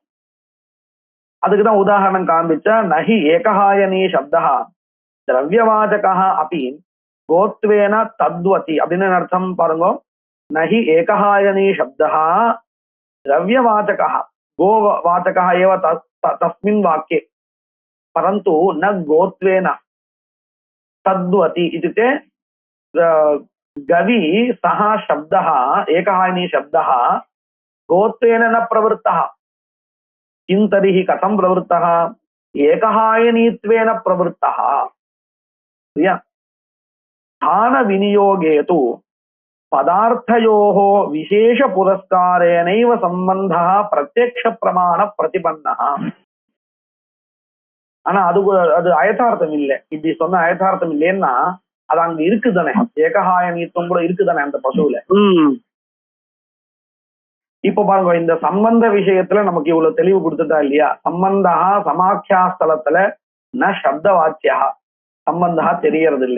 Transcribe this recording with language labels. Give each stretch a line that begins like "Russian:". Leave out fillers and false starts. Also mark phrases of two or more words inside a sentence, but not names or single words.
Tamil: அதுக்குதான் உதாரணம் காண்பிச்சா,
Sanskrit: नहि एकहायनी शब्दा द्रव्यवाचका
Tamil: அப்படி
Sanskrit: गोत्वेन तद्वति
Tamil: அப்படின்னு அர்த்தம்.
Sanskrit: பாருங்க, नहि एकहायनी शब्दा द्रव्यवाचका गोवाचका एव तस्मिन् वाक्ये परन्तु न गोत्वेन तद्वति इत्युक्ते गवि सः शब्दः एकहायनी शब्दः गोत्वेन न प्रवृत्तः. किं तर्हि कथं प्रवृत्तः? एकहायनीत्वेन प्रवृत्तः. स्थानविनियोगे तु पदार्थयोः विशेषपुरस्कारेणैव सम्बन्धः प्रत्यक्षप्रमाणप्रतिपन्नः.
Tamil: ஆனா அது அயதார்த்தம் இல்லை. இப்படி சொன்ன அயதார்த்தம் இல்லைன்னா அது அங்க இருக்குதானே, ஏகஹாயனித்துவம் கூட இருக்குதானே அந்த பசுவுல. இப்ப பாருங்க, இந்த சம்பந்த விஷயத்துல நமக்கு இவ்வளவு தெளிவு கொடுத்துட்டா இல்லையா? சம்பந்தா சமாக்கியாஸ்தலத்துல
Sanskrit: न शब्द वाक्या सम्बन्धा
Tamil: தெரியறது இல்லை.